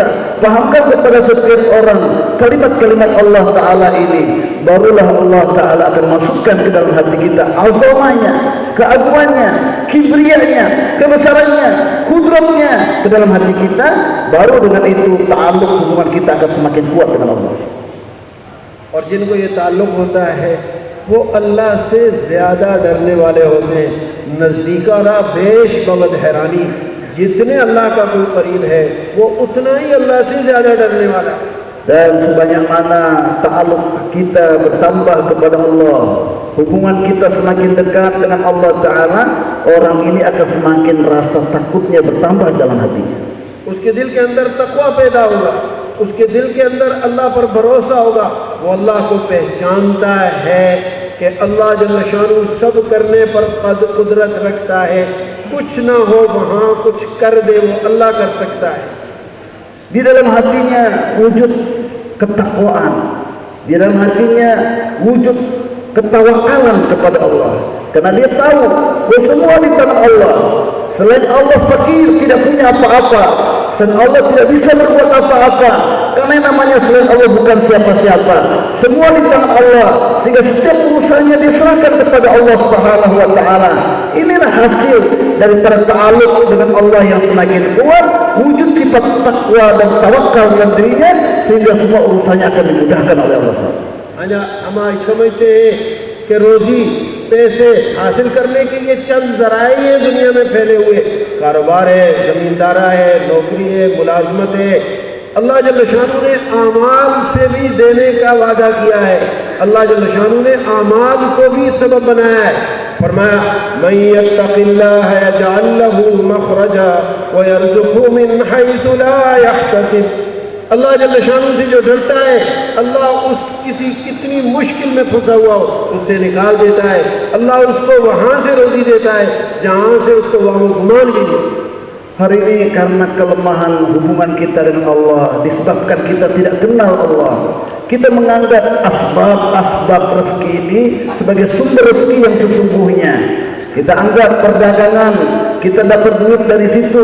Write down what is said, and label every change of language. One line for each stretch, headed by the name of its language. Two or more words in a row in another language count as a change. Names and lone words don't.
Indonesian: Pahamkan kepada setiap orang kalimat-kalimat Allah Ta'ala ini, barulah Allah Ta'ala akan masukkan ke dalam hati kita azamanya, keagungannya, kibriyanya, kebesarannya, kudratnya ke dalam hati kita. Baru dengan itu ta'alluq hubungan kita akan semakin kuat dengan Allah.
Hindi: और जिनको ये ताल्लुक़ होता है वो अल्लाह से ज़्यादा डरने वाले होते हैं।
Persian: نزدیکان را بیش بود حیرانی,
Hindi: जितने अल्लाह का कोई करीब है वो उतना ही अल्लाह से ज़्यादा डरने वाला है।
Indonesian: Dan sebanyak mana ta'alluq kita bertambah kepada Allah, hubungan kita semakin dekat dengan Allah Ta'ala, orang ini akan semakin rasa takutnya bertambah dalam hatinya.
Hindi: उसके दिल के अंदर तक़वा पैदा होगा, उसके दिल के अंदर अल्लाह पर भरोसा होगा। वो अल्लाह को पहचानता है कि अल्लाह
Arabic: جل شأنه
Hindi: सब करने पर कुदरत रखता है, कुछ ना हो वहाँ कुछ कर दे वो अल्लाह कर सकता है।
Indonesian: Di dalam hatinya wujud ketakwaan, di dalam hatinya wujud ketawakalan kepada Allah, karena dia tahu bahwa semua di tangan Allah. Selain Allah fakir, tidak punya apa-apa. Selain Allah tidak bisa berbuat apa-apa, karena yang namanya selain Allah bukan siapa-siapa. Semua di tangan Allah, sehingga setiap urusannya diserahkan kepada Allah
Arabic: سبحانه وتعالى.
Indonesian: Inilah hasil daripada ta'alluq dengan Allah yang semakin kuat, wujud sifat takwa dan tawakal dalam dirinya, sehingga semua urusannya akan dimudahkan oleh Allah.
Hindi: हमें हम समझते हैं कि रोजी पैसे हासिल करने के लिए चंद ज़राए हैं दुनिया में फैले हुए, कारोबार है, ज़मींदारा है, नौकरी है, मुलाजमत है। अल्लाह
Arabic: جل شأنه
Hindi: ने आमाल से भी देने का वादा किया है। अल्लाह
Arabic: جل شأنه
Hindi: ने आमाल को भी सबब बनाया है।
Arabic: फरमाया من يتق الله يجعل له مخرجا ويرزقه من حيث لا يحتسب.
Hindi: अल्लाह
Arabic: جل شأنه
Hindi: से जो डरता है, अल्लाह उस किसी कितनी मुश्किल में फंसा हुआ हो उससे निकाल देता है। अल्लाह उसको वहाँ से रोज़ी देता है जहाँ से उसको वहाँ गुमान भी नहीं।
Indonesian: Hari ini karena kelemahan hubungan kita dengan Allah, disebabkan kita tidak kenal Allah, kita menganggap asbab rezeki ini sebagai sumber rezeki yang sesungguhnya. Kita anggap perdagangan, kita dapat duit dari situ.